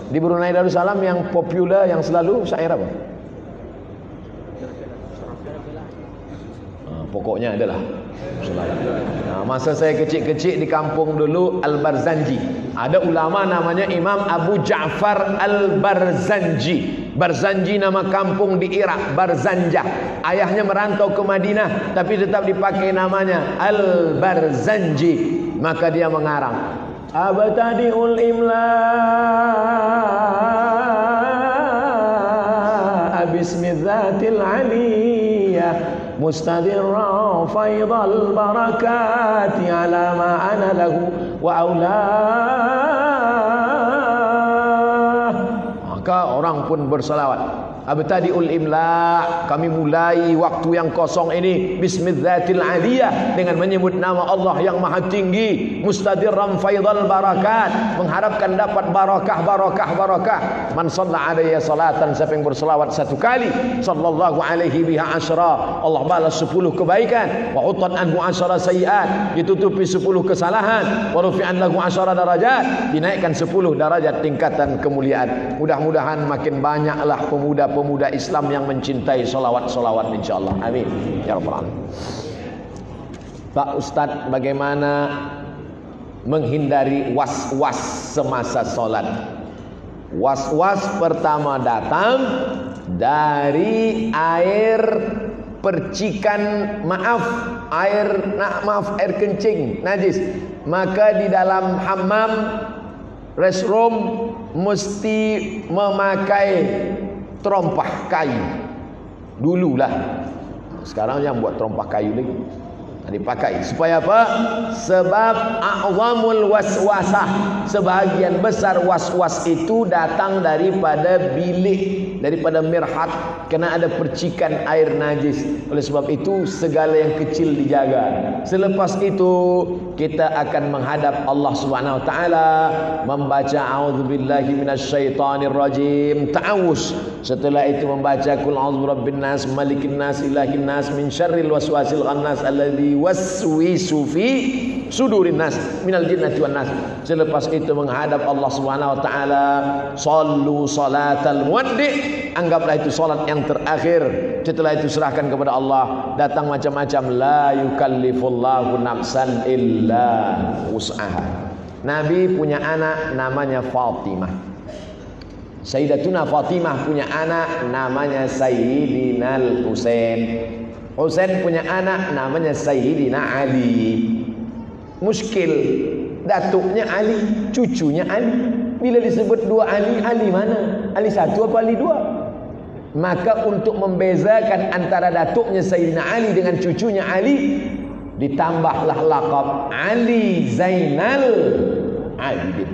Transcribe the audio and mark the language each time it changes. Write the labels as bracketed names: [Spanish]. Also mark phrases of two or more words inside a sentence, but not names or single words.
[Malay] Di Brunei Darussalam yang populer, yang selalu syair apa? Pokoknya adalah masa saya kecil-kecil di kampung dulu Al-Barzanji, ada ulama namanya Imam Abu Ja'far Al-Barzanji. Barzanji nama kampung di Irak, Barzanjah. Ayahnya merantau ke Madinah tapi tetap dipakai namanya Al-Barzanji. Maka dia mengarang [Arabic] أبتدئ الإملاء باسم الذات العلية مستدرا فيض البركات على ما أنا له وأولاه. [Malay] Maka orang pun berselawat. [Arabic] أبتدئ الإملاء, [Malay] kami mulai waktu yang kosong ini [Arabic] باسم الذات العلية, [Malay] dengan menyebut nama Allah yang maha tinggi, [Arabic] مستدرا فيض البركات, [Malay] mengharapkan dapat barakah. [Arabic] من صلى علي صلاة, [Malay] siapa yang berselawat satu kali, [Arabic] صلى الله عليه بها عشرا, [Malay] Allah balas 10 kebaikan, [Arabic] وحطت عنه عشر سيئات, [Malay] ditutupi 10 kesalahan, [Arabic] ورفع له عشر درجات, [Malay] dinaikkan 10 darajat tingkatan kemuliaan. Mudah-mudahan makin banyaklah pemuda Islam yang mencintai solawat insyaallah. [Arabic] آمين يا رب العالمين. [Malay] Pak Ustadz, bagaimana menghindari was-was semasa solat? Was-was pertama datang dari air percikan, air kencing najis. Maka di dalam hammam, restroom mesti memakai terompah kayu. Dululah, sekarang yang buat terompah kayu lagi dipakai. Supaya apa? Sebab [Arabic] أعظم الوسوسة, [Malay] sebahagian besar was-was itu datang daripada bilik, daripada mirhat, kena ada percikan air najis. Oleh sebab itu segala yang kecil dijaga. Selepas itu kita akan menghadap Allah [Arabic] سبحانه وتعالى, [Malay] membaca [Arabic] أعوذ بالله من الشيطان الرجيم, [Malay] ta'awuz. Setelah itu membaca [Arabic] قل أعوذ برب الناس ملك الناس إله الناس من شر الوسواس الخناس الذي يوسوس في صدور الناس من الجنة والناس. [Malay] Selepas itu menghadap Allah [Arabic] سبحانه وتعالى, صلوا صلاة مودع', [Malay] anggaplah itu salat yang terakhir. Setelah itu serahkan kepada Allah. Datang macam-macam, [Arabic] لا يكلف الله نفسا إلا وسعها. [Malay] Nabi punya anak namanya Fatimah. Sayyidatuna Fatimah punya anak namanya Sayyidina Husain. Husain punya anak namanya Sayyidina Ali. Muskil, datuknya Ali, cucunya Ali. Bila disebut dua Ali, Ali mana? Ali satu apa Ali dua? Maka untuk membezakan antara datuknya Sayyidina Ali dengan cucunya Ali, ditambahlah laqab Ali Zainal Abidin.